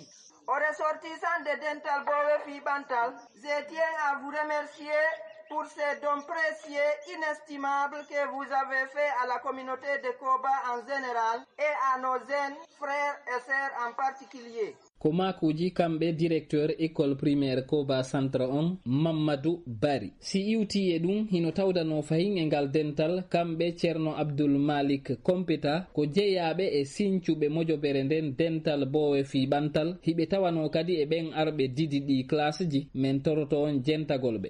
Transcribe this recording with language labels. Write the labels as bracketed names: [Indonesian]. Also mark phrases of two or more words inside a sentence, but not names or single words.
[French] Aux ressortissants de Dental Bowe Bantal, je tiens à vous remercier pour ces dons précieux, inestimables que vous avez fait à la communauté de Koba en général et à nos jeunes frères et sœurs en particulier. [Fula] Komakuji kambe [French] directeur école primaire [Fula] Koba Centre on Mamadou Bari. Si iwti e ɗum hino tawdano fahin e ngal dental kambe Ceerno Abdoul Malik Kompeta ko jeeyaɓe e sincuɓe mojobere nden dental Bowe Fiɓantal hiɓe tawano kadi e ɓen arɓe didi ɗi classe ji men toroto on jentagolɓe.